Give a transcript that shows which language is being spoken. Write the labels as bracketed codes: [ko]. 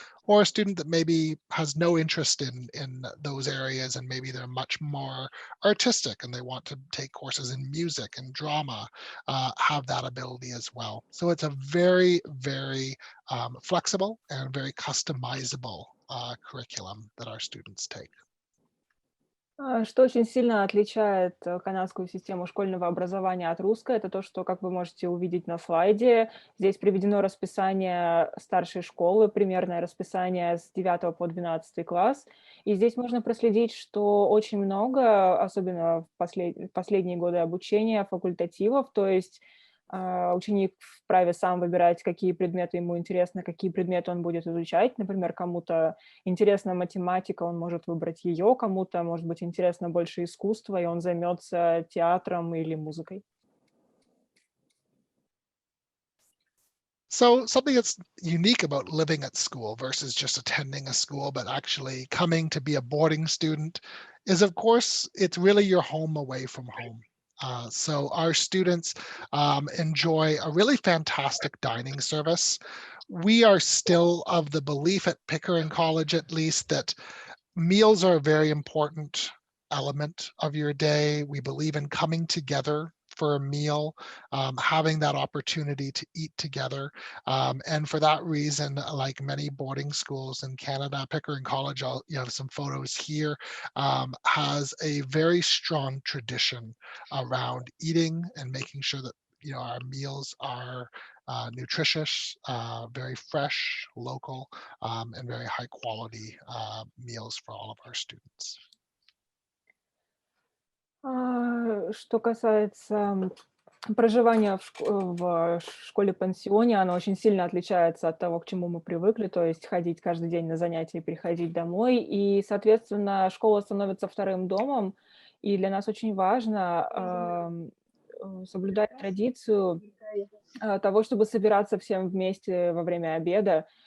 [en] Or a student that maybe has no interest in those areas and maybe they're much more artistic and they want to take courses in music and drama, have that ability as well. So it's a very, very flexible and very customizable curriculum that our students take. [ru] Что очень сильно отличает канадскую систему школьного образования от русской, это то, что, как вы можете увидеть на слайде, здесь приведено расписание старшей школы, примерное расписание с 9 по 12 класс. И здесь можно проследить, что очень много, особенно в последние годы обучения, факультативов, то есть ученик вправе сам выбирать, какие предметы ему интересны, какие предметы он будет изучать. Например, кому-то интересна математика, он может выбрать ее, кому-то, может быть, интересно больше искусство, и он займется театром или музыкой. [en] So something that's unique about living at school versus just attending a school, but actually coming to be a boarding student is, of course, it's really your home away from home. So our students enjoy a really fantastic dining service. We are still of the belief at Pickering College, at least, that meals are a very important element of your day. We believe in coming together for a meal, having that opportunity to eat together. And for that reason, like many boarding schools in Canada, Pickering College, you have some photos here, has a very strong tradition around eating and making sure that our meals are nutritious, very fresh, local, and very high quality meals for all of our students. [ru] Что касается проживания в школе-пансионе, оно очень сильно отличается от того, к чему мы привыкли, то есть ходить каждый день на занятия и приходить домой. И, соответственно, школа становится вторым домом, и для нас очень важно соблюдать традицию того, чтобы собираться всем вместе во время обеда.